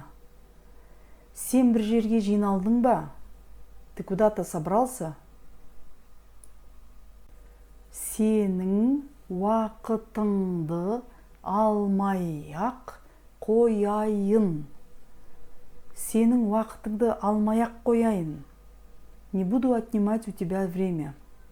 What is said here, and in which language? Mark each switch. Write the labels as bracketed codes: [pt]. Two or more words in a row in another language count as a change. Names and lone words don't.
[kk] Сен бір жерге жиналдың ба? [ru] Ты куда-то собрался? [kk] Сенің уақытыңды алмай-ақ қояйын. Сенің уақытыңды алмай-ақ қояйын. [ru] Не буду отнимать у тебя время.